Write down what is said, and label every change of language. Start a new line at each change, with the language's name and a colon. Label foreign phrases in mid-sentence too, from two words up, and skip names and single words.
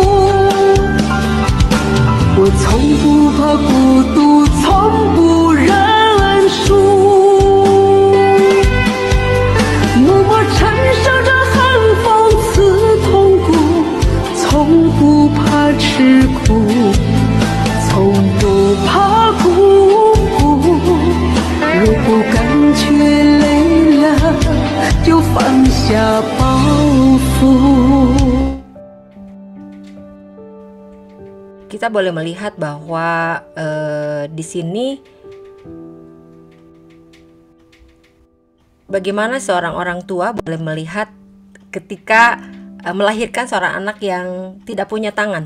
Chinese: 我从不怕孤独，从不认输，默默承受着寒风刺痛骨，从不怕吃苦，从不怕孤独。如果感觉累了，就放下包袱。
Malay: Kita boleh melihat bahwa di sini bagaimana seorang orang tua boleh melihat ketika melahirkan seorang anak yang tidak punya tangan.